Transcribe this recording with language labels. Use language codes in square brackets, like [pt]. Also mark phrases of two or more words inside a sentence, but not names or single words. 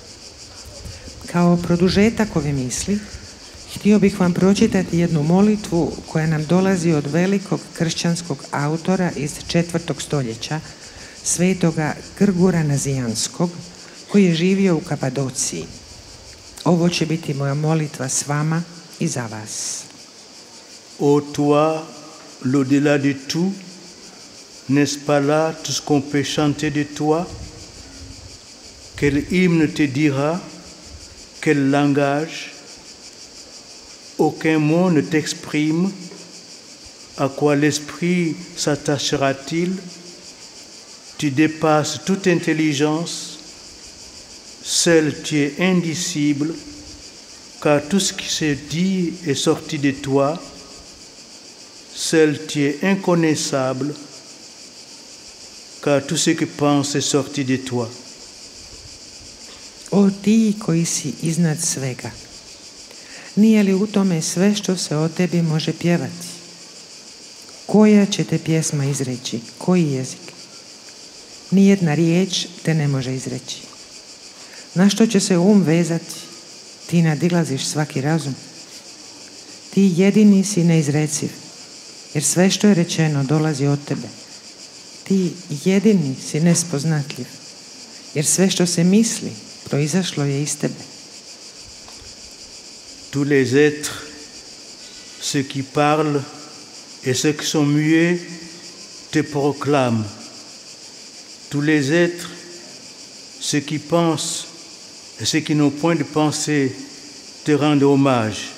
[hr] Kao produžetak ove misli, htio bih vam pročitati jednu molitvu koja nam dolazi od velikog kršćanskog autora iz 4. stoljeća, svetoga Grgura Nazijanskog, koji je živio u Kapadociji. Ovo će biti moja molitva s vama i za vas. [fr] Ô toi, l'au-delà de tout, n'est-ce pas là tout ce qu'on peut chanter de toi? Quel hymne te dira? Quel langage? Aucun mot ne t'exprime. À quoi l'esprit s'attachera-t-il? Tu dépasses toute intelligence. Seul tu es indicible, car tout ce qui se dit est sorti de toi. Seul tu es inconnaissable, car tout ce que pense est sorti de toi. [hr] O ti koji si iznad svega, nije li u tome sve što se o tebi može pjevati? Koja će te pjesma izreći? Koji jezik? Nijedna riječ te ne može izreći. Na što će se vezati? Ti nadilaziš svaki razum. Ti jedini si neizreciv, jer sve što je rečeno dolazi od tebe. Ti jedini si nespoznatljiv, jer sve što se misli proizašlo je iz tebe. [fr] Tous les êtres, ceux qui parlent et ceux qui sont muets, te proclament. Tous les êtres, ceux qui pensent et ceux qui n'ont point de pensée, te rendent hommage.